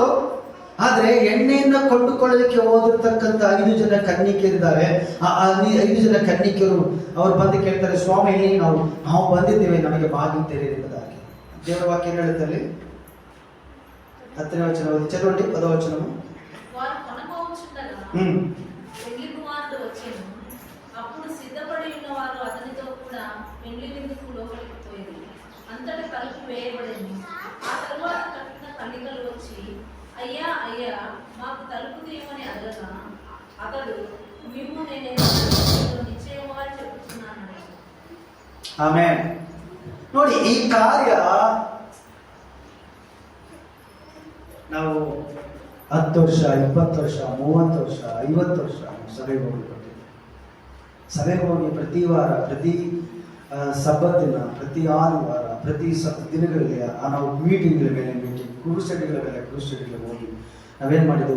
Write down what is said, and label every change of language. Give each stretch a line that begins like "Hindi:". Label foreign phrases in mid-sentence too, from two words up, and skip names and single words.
Kannada: ಆದ್ರೆ ಎಣ್ಣೆಯನ್ನ ಕೊಂಡುಕೊಳ್ಳಲಿಕ್ಕೆ ಹೋದಿರ್ತಕ್ಕಂಥ 5 ಜನ ಕನ್ನಿಕೆಯರಿದ್ದಾರೆ. ಆ 5 ಜನ ಕನ್ನಿಕೆಯರು ಅವ್ರು ಬಂದು ಕೇಳ್ತಾರೆ, ಸ್ವಾಮಿ ನಾವು ಬಂದಿದ್ದೇವೆ, ನಮಗೆ ಬಾಗಿಲು ತೆರೆಯುವುದಾಗಿ. ದೇವರ ವಾಕ್ಯ ಹೇಳುತ್ತಲ್ಲಿ 10ನೇ ವಚನ ಓದಿ,
Telugu: చదవండి 10వ వచనము. అప్పుడు సిద్ధపడి ఉన్నవారు అతనితో కూడా పెళ్లి విందుకు లోపలికి పోయింది. అంతటి తలుపు వేయబడింది. ఆ తరువాత కట్టిన కన్నికలు వచ్చి, అయ్యా అయ్యా, మాకు తలుపు తీయమని అడగగా అతడు, మేము నేను నిశ్చయముగా చెప్తున్నాను.
Kannada: ಆಮೆನ್. ನೋಡಿ, ಈ ಕಾರ್ಯ ನಾವು 10 ವರ್ಷ, 20 ವರ್ಷ, 30 ವರ್ಷ, 50 ವರ್ಷ ಸಭೆಗೆ ಹೋಗ್ಬಿಟ್ಟಿದ್ದೀವಿ. ಸಭೆಗೆ ಹೋಗಿ ಪ್ರತಿ ವಾರ, ಪ್ರತಿ ಸಬ್ಬತ್ತಿನ, ಪ್ರತಿ ಆದಿವಾರ, ಪ್ರತಿ ದಿನಗಳಿಗೆ ನಾವು ಮೀಟಿಂಗ್ಗಳ ಮೇಲೆ ಮೀಟಿಂಗ್, ಕ್ರೂಸೆಡ್ಗಳ ಮೇಲೆ ಕ್ರೂಸೆಡ್ಗಳಿಗೆ ಹೋಗಿ ನಾವೇನು ಮಾಡಿದ್ದೀವಿ?